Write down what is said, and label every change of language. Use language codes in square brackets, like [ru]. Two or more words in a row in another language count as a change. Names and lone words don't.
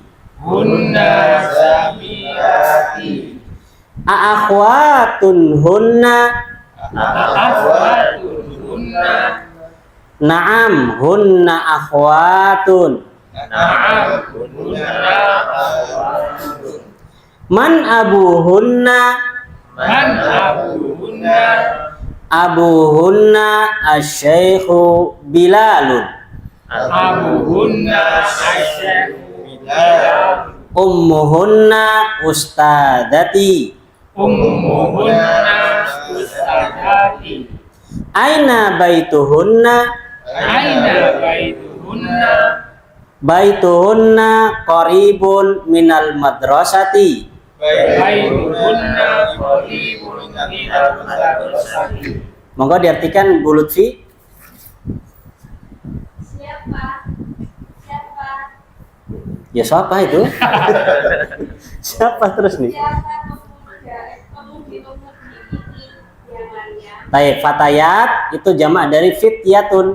[ar] هن زميلاتي. أخوات هن. أخوات هن. نعم هن أخوات. نعم هن أخوات. من أبوهن. من أبوهن. أبوهن الشيخ بلال. أبوهن الأشعر بلال. أمهن أستاذتي. أمهن أستاذتي. أين بيتهن. أين بيتهن. بيتهن قريب من المدرسة. بيتهن قريب من المدرسة. [id] Monggo diartikan Bu Lutfi. Siapa? Ya siapa itu? Siapa terus nih? Siapa pemudi-pemudi ini yang Maryam? [ar] طيب فتيات [id] itu jamak dari fityatun.